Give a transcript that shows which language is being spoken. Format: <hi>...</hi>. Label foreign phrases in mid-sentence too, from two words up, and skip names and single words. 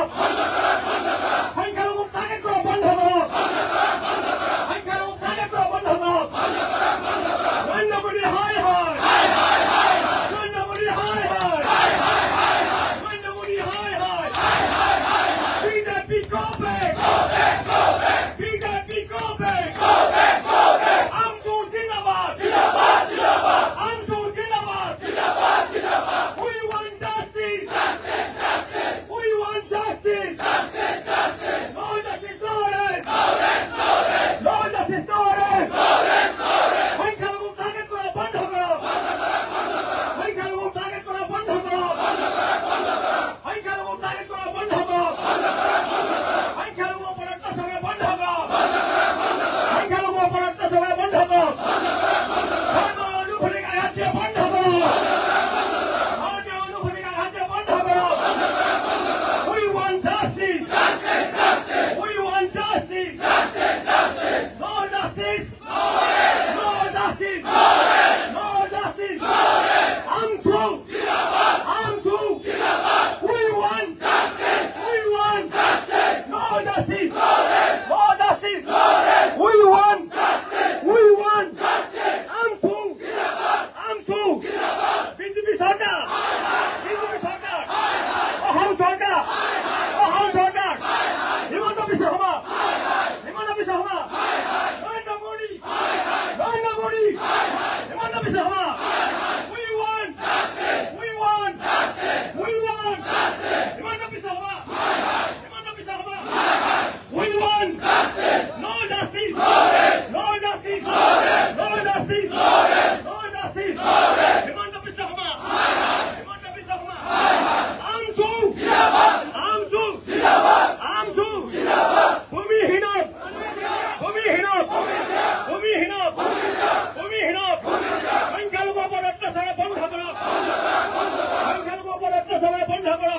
<as>সংখ্যালঘুক টাৰ্গেট কৰা বন্ধ কৰক। সংখ্যালঘুক টাৰ্গেট কৰা বন্ধ কৰক। নৰেন্দ্ৰ মোদী হায় হায়। নৰেন্দ্ৰ মোদী হায় হায়। নৰেন্দ্ৰ মোদী হায় হায়। বিজেপি</as> <en>go back. বিজেপি go back.</en> <as>আমচু জিন্দাবাদ।</as> <en>আমচু জিন্দাবাদ। We want justice. We want justice. No justice, no rest. No justice, no rest.</en> <as>সংখ্যালঘুক টাৰ্গেট কৰা বন্ধ কৰক। সংখ্যালঘুক টাৰ্গেট কৰা বন্ধ কৰক। সংখ্যালঘুক টাৰ্গেট কৰা বন্ধ কৰক। সংখ্যালঘুৰ ওপৰত অত্যাচাৰ কৰা বন্ধ কৰক। সংখ্যালঘুৰ ওপৰত অত্যাচাৰ কৰা বন্ধ কৰক। ধৰ্মীয় অনুভূতিক আঘাত দিয়া বন্ধ কৰক। ধৰ্মীয় অনুভূতিক আঘাত দিয়া বন্ধ কৰক।</as> <en>We want justice. We want justice. No justice. No justice. No justice.</en> <as>আমচু. আমচু.</as> <en>We want justice. We want justice. No justice. No justice. We want justice. We want justice.</en> <as>আমচু. আমচু. বিজেপি চৰকাৰ. বিজেপি চৰকাৰ. অসম চৰকাৰ. অসম চৰকাৰ। হিমন্ত বিশ্ব শৰ্মা। হিমন্ত বিশ্ব শৰ্মা। নৰেন্দ্ৰ মোদী। নৰেন্দ্ৰ মোদী। হিমন্ত বিশ্ব শৰ্মা।</as> <en>We want justice. We want justice. We want justice.</en> <as>হিমন্ত বিশ্ব শৰ্মা। হিমন্ত বিশ্ব শৰ্মা।</as> <en>We want justice. No justice. No justice. No justice. No justice.</en> <as>হিমন্ত বিশ্ব শৰ্মা। হিমন্ত বিশ্ব শৰ্মা। আমচু জিন্দাবাদ। আমচু জিন্দাবাদ। আমচু জিন্দাবাদ। ভূমিহীনক। ভূমিহীনক। ভূমিহীনক। ভূমিহীনক। সংখ্যালঘুৰ ওপৰত অত্যাচাৰ বন্ধ কৰক। সংখ্যালঘুৰ ওপৰত অত্যাচাৰ বন্ধ কৰক।</as>